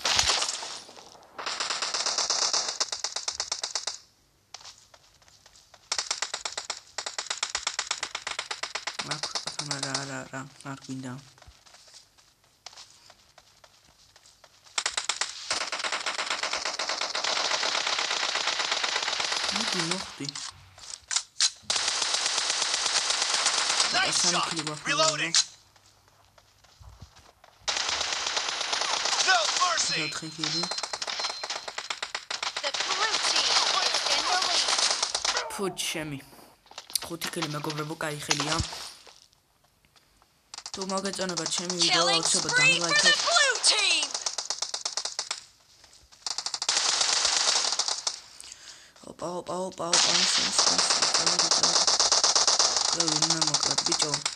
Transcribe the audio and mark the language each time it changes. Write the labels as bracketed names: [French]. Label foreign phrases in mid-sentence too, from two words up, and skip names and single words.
[Georgian] რა არ გვინდა მოხდი [English] nice shot reloading The blue team is in the lead. Puchemi. [Georgian] 5 კილი მეგობრებო, კაი ხელია. თუ მოგეწონება ჩემი ვიდეო, აუცილებლად დალაიქეთ. ოპა. ვინმე მოკლედ ბიჭო.